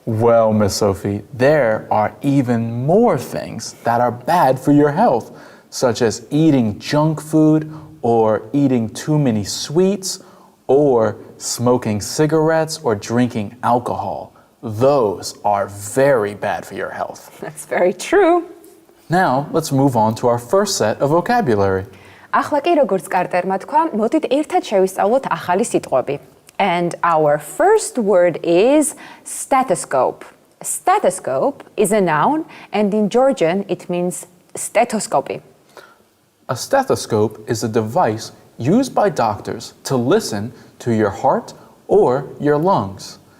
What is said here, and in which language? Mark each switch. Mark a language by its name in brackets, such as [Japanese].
[English] Well, Miss Sophie, there are even more things that are bad for your health, such as eating junk food or eating too many sweets or smoking cigarettes or drinking alcohol. Those are very bad for your health. That's very true. Now, let's move on to our first set of vocabulary. [Georgian] ახლა კი როგორც კარტერმა თქვა, მოდით ერთად შევისწავლოთ ახალი სიტყვები. [English] And our first word is stethoscope. Stethoscope is a noun, and in Georgian it means stethoscope. A stethoscope is a device used by doctors to listen to your heart or your lungs.